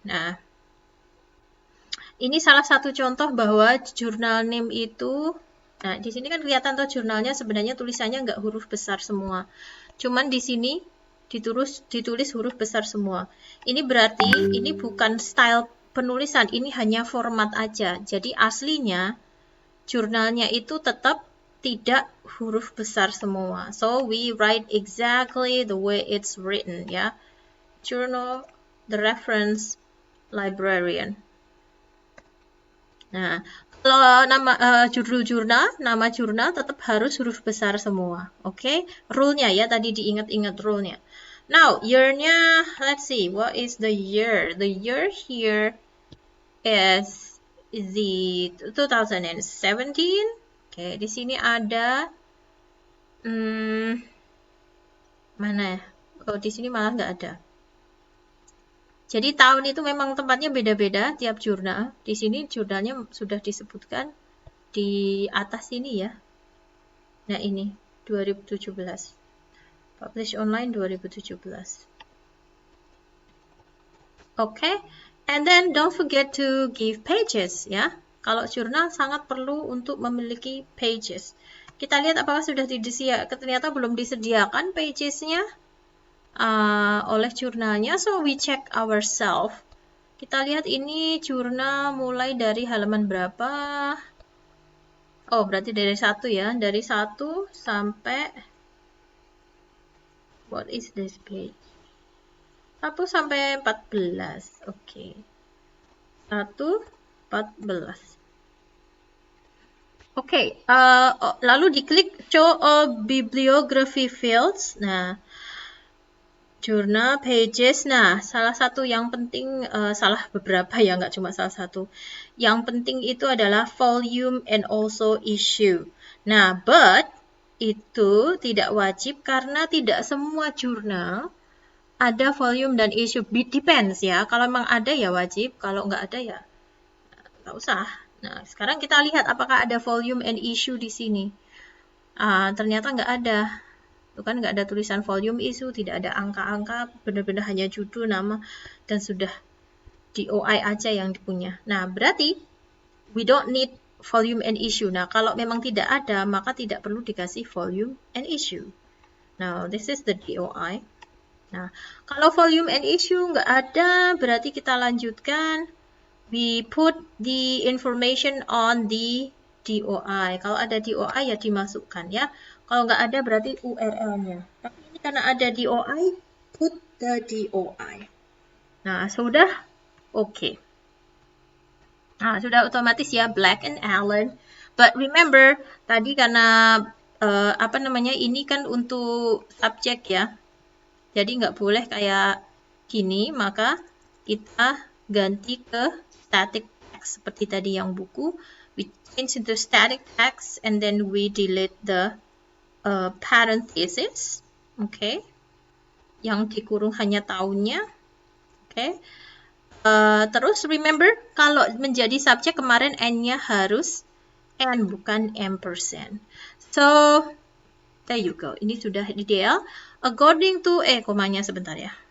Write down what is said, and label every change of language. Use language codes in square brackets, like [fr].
[id] Nah, ini salah satu contoh bahwa journal name itu, nah di sini kan kelihatan tuh jurnalnya sebenarnya tulisannya nggak huruf besar semua. Cuman di sini ditulis huruf besar semua. Ini berarti ini bukan style penulisan, ini hanya format aja. Jadi aslinya jurnalnya itu tetap tidak huruf besar semua. [en] So we write exactly the way it's written ya. Journal, the reference librarian. [id] Nah, kalau nama judul jurnal, nama jurnal tetap harus huruf besar semua. Oke, rule-nya ya, tadi diingat-ingat rule-nya. [en] Now, year-nya, let's see, what is the year? The year here is the 2017. [id] Oke, di sini ada mana ya? Oh, di sini malah nggak ada. Jadi tahun itu memang tempatnya beda-beda tiap jurnal. Di sini jurnalnya sudah disebutkan di atas ini ya. Nah, ini 2017. Publish online 2017. [en] Oke, and then don't forget to give pages ya. [id] Kalau jurnal sangat perlu untuk memiliki pages. Kita lihat apakah sudah disediakan. Ternyata belum disediakan pages-nya oleh jurnalnya. [en] So we check ourselves. [id] Kita lihat ini jurnal mulai dari halaman berapa. Oh, berarti dari 1 ya. Dari 1 sampai, [en] what is this page? [id] 1 sampai 14. Oke. 1, 14. Oke, lalu diklik show all bibliography fields. Nah, jurnal pages. Nah, salah satu yang penting, salah beberapa ya, nggak cuma salah satu. Yang penting itu adalah volume and also issue. Nah, but itu tidak wajib karena tidak semua jurnal ada volume dan issue. Depends ya. Kalau memang ada ya wajib, kalau nggak ada ya nggak usah. Nah, sekarang kita lihat apakah ada volume and issue di sini. Ternyata nggak ada. Itu kan nggak ada tulisan volume issue, tidak ada angka-angka, benar-benar hanya judul, nama, dan sudah. DOI aja yang dipunya. Nah, berarti [en] we don't need volume and issue. [id] Nah, kalau memang tidak ada, maka tidak perlu dikasih volume and issue. [en] Now, this is the DOI. [id] Nah, kalau volume and issue nggak ada, berarti kita lanjutkan. [en] We put the information on the DOI. [id] Kalau ada DOI ya dimasukkan ya. Kalau nggak ada berarti URL-nya. Tapi ini karena ada DOI, [en] put the DOI. [id] Nah, sudah oke. Nah, sudah otomatis ya Black and Allen. [en] But remember, [id] tadi karena ini kan untuk subjek ya. Jadi nggak boleh kayak gini, maka kita ganti ke static text seperti tadi yang buku. [en] We change into static text and then we delete the parenthesis. Okay. [id] Yang dikurung hanya tahunnya. Okay. Terus remember kalau menjadi subjek kemarin n-nya harus n bukan ampersand. [en] So there you go. [id] Ini sudah ideal. According to komanya sebentar ya.